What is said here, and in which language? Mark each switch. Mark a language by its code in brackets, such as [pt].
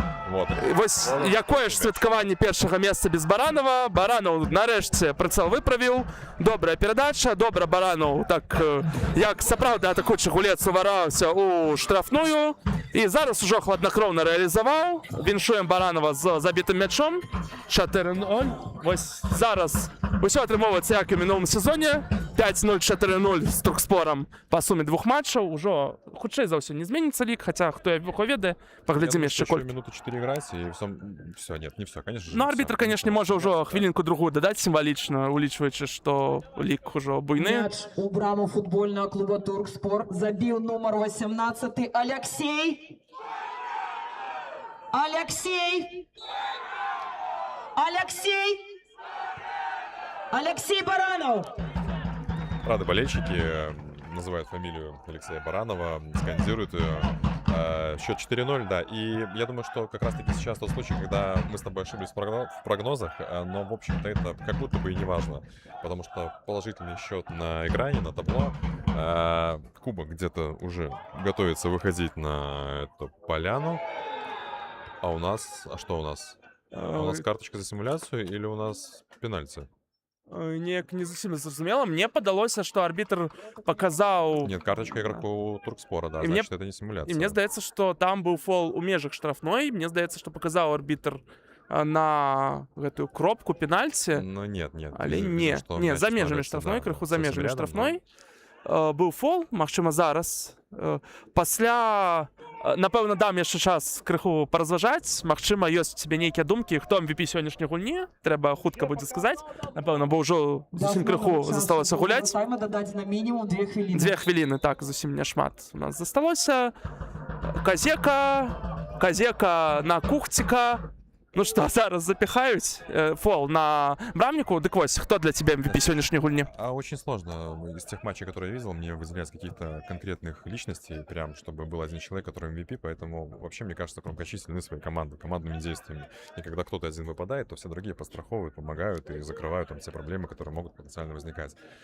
[ru] Вот. [be] Вось якое ж святкаванне першага месца без Баранова. Баранаў нарэшце прыцэл выправіў. Добрая перадача, добра Баранаў, так як сапраўдны атакуючы гулец увараўся ў штрафную. І зараз ужо хладнакроўна рэалізаваў. Віншуем Баранова з забітым мячом. 4-0. Вось зараз усё атрымоўваецца як і ў мінулым сезоне. 5-0, 4-0 з Туркспорам па суме 2 матчаў. Ужо хутчэй за ўсё не зменіцца лік, хаця хто яго ведае, паглядзім яшчэ колькі. [ru] Минуту 4 играть, и все, нет, не все, конечно же. [be] Ну, арбітр, конечно, можа ўжо хвілінку-другую дадаць сімвалічна, улічваючы, што лік ужо буйны. Мяч у браму [ru] футбольного клуба Туркспор забил номер 18 Алексей. Алексей. Алексей. Алексей Баранов. Рады болельщики называют фамилию Алексея Баранова, скандируют ее. Счет 4-0, да. И я думаю, что как раз-таки сейчас тот случай, когда мы с тобой ошиблись в прогнозах, но, в общем-то, это как будто бы и не важно. Потому что положительный счет на экране, на табло. Кубок где-то уже готовится выходить на эту поляну. А у нас... А что у нас? У нас карточка за симуляцию или у нас пенальти? [be] Неяк не зусім зразумела. Мне падалося, што арбітр паказаў... [ru] Нет, карточка игроку Туркспора, да, значит, это не симуляция. [be] І мне здаецца, што там быў фол у межах штрафной. Мне здаецца, што паказаў арбітр на гэтую кропку пенальці. [ru] Ну, нет. [be] Але не, за межамі штрафной, крыху за межамі штрафной. Быў фол, магчыма, зараз. Пасля... Напэўна, дам яшчэ час крыху паразважаць. Магчыма, ёсць у цябе нейкія думкі, хто MVP сённяшняй гульні. Трэба хутка будзе сказаць. Напэўна, бо ўжо зусім крыху засталося гуляць. Тайма дадаць на мінімум 2 хвіліны. 2 хвіліны, так, зусім няшмат у нас засталося. Казека на Кухціка. Ну што, зараз запихаюць фол на брамніку. Дык вось, [ru] хто для тебя MVP сегодняшней гульни? Очень сложно. Из тех матчей, которые я видел, мне выделять каких-то конкретных личностей, прям, чтобы был один человек, который MVP, поэтому вообще, мне кажется, крумкачи сильны своей командными действиями. И когда кто-то один выпадает, то все другие подстраховывают, помогают и закрывают там все проблемы, которые могут потенциально возникать.